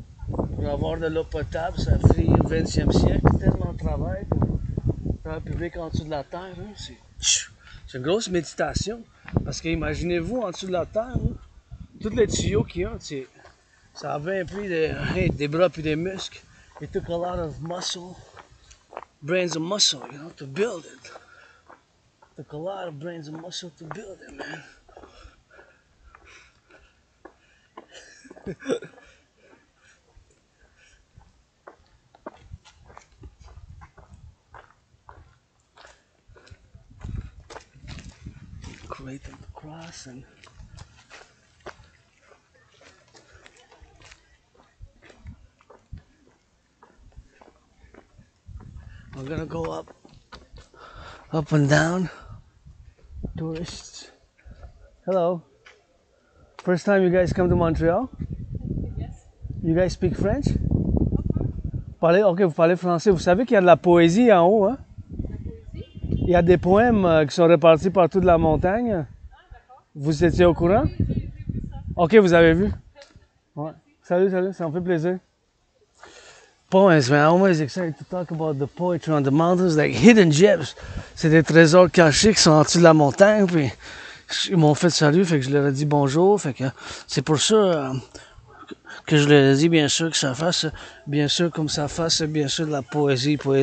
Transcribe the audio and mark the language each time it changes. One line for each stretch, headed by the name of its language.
French: Pour avoir de l'eau potable, ça fait au 20e siècle, tellement de travail pour un public en dessous de la terre, hein, c'est une grosse méditation. Parce que imaginez-vous en dessous de la terre, hein, tous les tuyaux qu'il y a, ça a bien pris des bras puis des muscles.
English: It took a lot of muscle, brains and muscle, you know, to build it. It took a lot of brains and muscle to build it, man. Create them across and we're gonna go up and down. Tourists. Hello. First time you guys come to Montreal? Yes. You guys speak French?
French: Ok, vous parlez français. Vous savez qu'il y a de la poésie en haut, hein? Il y a des poèmes qui sont répartis partout de la montagne. Vous étiez au courant? Ok, vous avez vu? Ouais. Salut, ça me fait plaisir.
English: Poems, man. I'm always excited to talk about the poetry on the mountains, like hidden gems.
French: C'est des trésors cachés qui sont en dessous de la montagne. Puis ils m'ont fait salut, fait que je leur ai dit bonjour. Fait que c'est pour ça que je leur ai dit, bien sûr, que ça fasse, bien sûr, comme ça fasse, bien sûr, de la poésie.